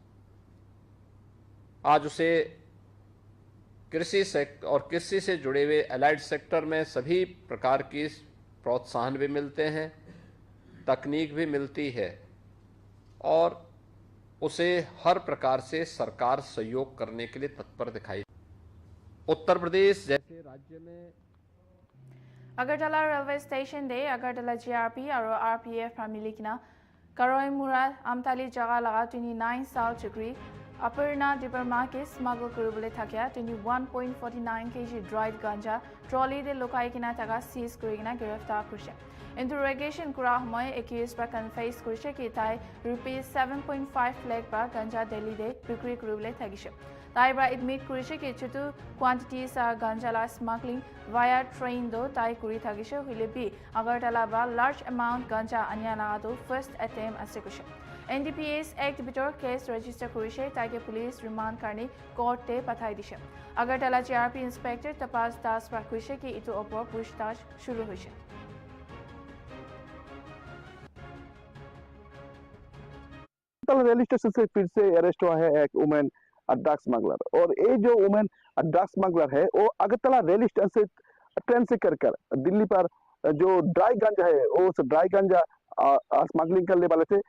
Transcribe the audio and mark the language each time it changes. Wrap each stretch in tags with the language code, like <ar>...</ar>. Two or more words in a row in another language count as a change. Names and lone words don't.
<hi>आज उसे कृषि सेक्टर और कृषि से जुड़े हुए</hi> <en>allied sector</en> <hi>में सभी प्रकार की प्रोत्साहन भी मिलते हैं, तकनीक भी मिलती है और उसे हर प्रकार से सरकार सहयोग करने के लिए तत्पर दिखाई। उत्तर प्रदेश जैसे राज्य में</hi> <nag>Agartala railway station de Agartala GRP aro RPF Pramilikina Karoi Murad Amtali Jaga laga 29 South degree Aparna Dibarma ke smuggle kurubule thakya 21.49 kg dried ganja trolley de lokai kina taga seize kurigina giraftar kurise. Interrogation kura homoy accused pa confess kurise ki tai rupees 7.5 lakh pa ganja Delhi de bikri kurubule thagise. Taibra admit kurise ki chutu quantities are ganja la</nag> <en>smuggling via train</en> <nag>do tai kuri thagishe hile bi Agartala ba</nag> <en>large amount</en> <nag>ganja anya laga do</nag> <en>first attempt</en> <nag>asekuse. NDPS Act bitor</nag> <en>case register</en> <nag>kurise taike</nag> <en>police remand</en> <nag>karni court te pathai dishe. Agartala GRP inspector Tapas Das pa kurise ki itu opor pushtash shuru hoise.</nag> <en>railway station</en> <hi>से फिर से अरेस्ट हुआ है एक</hi> <en>woman drug smuggler</en> <hi>और ये जो</hi> <en>woman drug smuggler</en> <hi>है वो अगरतला</hi> <en>railway station</en> <hi>से ट्रेन से कर दिल्ली पर जो ड्राई गांजा है वो उस ड्राई गांजा स्मगलिंग करने वाले थे।</hi>